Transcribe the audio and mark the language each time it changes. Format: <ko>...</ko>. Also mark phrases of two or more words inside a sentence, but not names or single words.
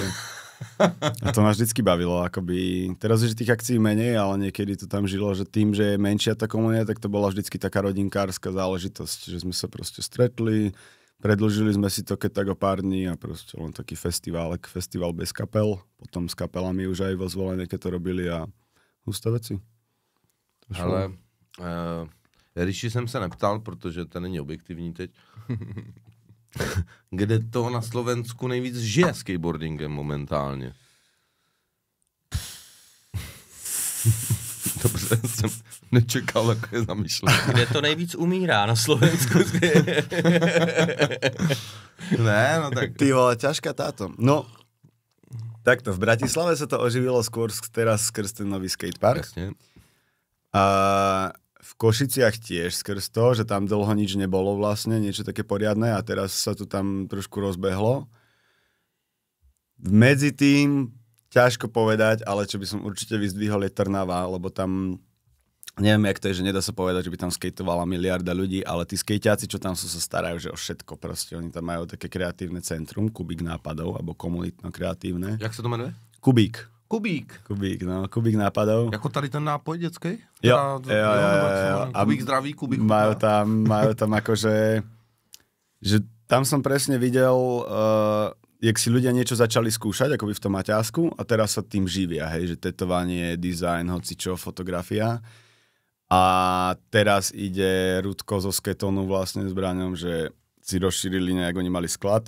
<sk>A to ma vždycky bavilo, akoby, teraz už tých akcií menej, ale niekedy to tam žilo, že tým, že je menšia tá komunita, tak to bola vždycky taká rodinkárska záležitosť, že sme sa proste stretli, predĺžili sme si to keď tak o pár dní a proste len taký festival bez kapel, potom s kapelami už aj vo Zvolenie, keď to robili a husté veci.</sk> <cs>Ale Riši jsem se neptal, protože to není objektivní teď. Kde to na Slovensku nejvíc žije skateboardingem momentálně? Dobře, jsem nečekal takové zamýšlení. Kde to nejvíc umírá na Slovensku? Ne, no tak...</cs> <sk>Ty vole, ťažká táto. No, takto, v Bratislave sa to oživilo skôr teraz skrz ten nový skatepark.</sk> <cs>Jasně.</cs> <sk>A v Košiciach tiež skrz to, že tam dlho nič nebolo vlastne, niečo také poriadne a teraz sa to tam trošku rozbehlo. Medzi tým ťažko povedať, ale čo by som určite vyzdvihol je Trnava, lebo tam neviem, jak to je, že nedá sa povedať, že by tam skejtovala miliarda ľudí, ale tí skejťáci, čo tam sú, sa starajú, že o všetko proste. Oni tam majú také kreatívne centrum, Kubík nápadov, alebo komunitno-kreatívne.</sk> <cs>Jak se to jmenuje?</cs> <sk>Kubík. Kubík nápadov.</sk> <cs>Jako tady ten nápoj dětský? Jo. Kubík zdraví, Kubík</cs> <sk>majú tam akože, že tam som presne videl, jak si ľudia niečo začali skúšať, akoby v tom maťásku a teraz sa tým živia, hej, že tetovanie, design, hocičo, fotografia. A teraz ide Rudko zo Sketonu vlastne s Braňom, že si rozšírili nejak, oni mali sklad.</sk>